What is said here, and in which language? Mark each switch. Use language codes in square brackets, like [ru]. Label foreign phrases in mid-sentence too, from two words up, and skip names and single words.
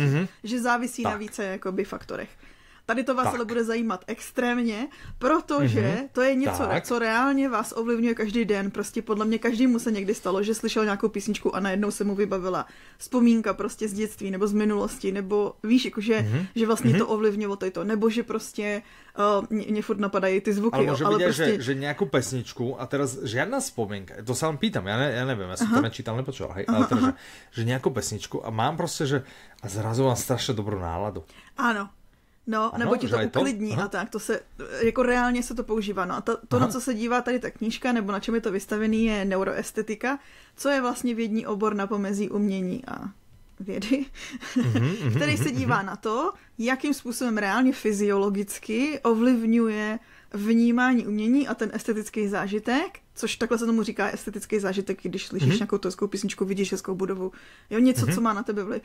[cs] Že závisí na více jakoby faktorech. Tady to vás ale bude zajímat extrémně, protože to je něco, co reálně vás ovlivňuje každý den. Prostě podle mě každému se někdy stalo, že slyšel nějakou písničku a najednou se mu vybavila vzpomínka prostě z dětství nebo z minulosti, nebo víš, jakože, že vlastně to ovlivňovalo to, nebo že prostě mě furt napadají ty zvuky. Ale [sk] môže byť [cs] prostě... [sk] že nejakú pesničku a teraz žiadna spomienka, to sa len pýtam, ja neviem, ja som to nečítal, nepočul, hej, ale teda, že nejakú pesničku a mám proste, že a zrazu mám strašne dobrú náladu. Áno. No, [cs] nebo ti to uklidní a tak, to se, jako reálně se to používá. No a to na co se dívá tady ta knížka, nebo na čem je to vystavený, je neuroestetika, co je vlastně vědní obor na pomezí umění a vědy, který se dívá na to, jakým způsobem reálně fyziologicky ovlivňuje vnímání umění a ten estetický zážitek, což takhle se tomu říká estetický zážitek, když slyšíš nějakou toskou písničku, vidíš hezkou budovu, jo, něco, co má na tebe vliv.